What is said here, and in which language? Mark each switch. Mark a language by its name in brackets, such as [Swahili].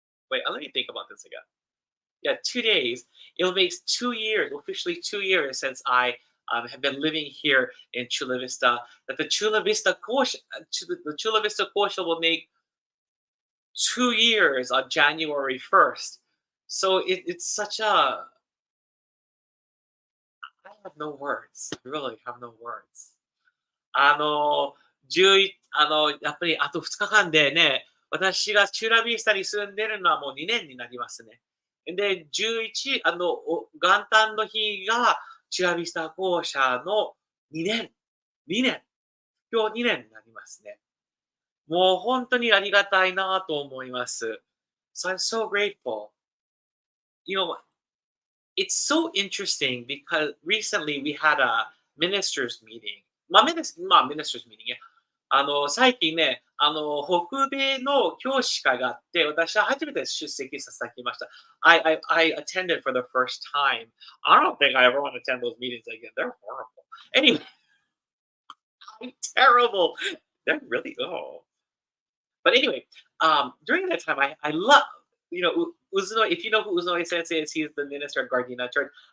[English] Wait, let me think about this again. Yeah, 2 days. It'll make 2 years, officially 2 years since I have been living here in Chula Vista. That the Chula Vista Kōsha, the Chula Vista Kōsha will make 2 years on January 1st. So it's such a, I have no words. I really have no words. [Japanese] 11やっぱりあと2日間でね、私がチュラビスタに住んでるのはもう2年になりますね。で、11、元旦の日がチュラビスタ校舎の2年、今日2年になりますね。もう本当にありがたいなと思います。 [English] So I'm so grateful. It's so interesting because recently we had a ministers meeting. ministers meeting ね。 [Japanese] 最近ね、北米の教師会があって、私は初めて出席させていただきました。 [English] I attended for the first time. I don't think I ever want to attend those meetings again. They're horrible. Anyway, I'm terrible. They're really, oh. But anyway, during that time, I love, Uzuno, if you know who Uzuno Sensei is, he's the minister at Gardena Church.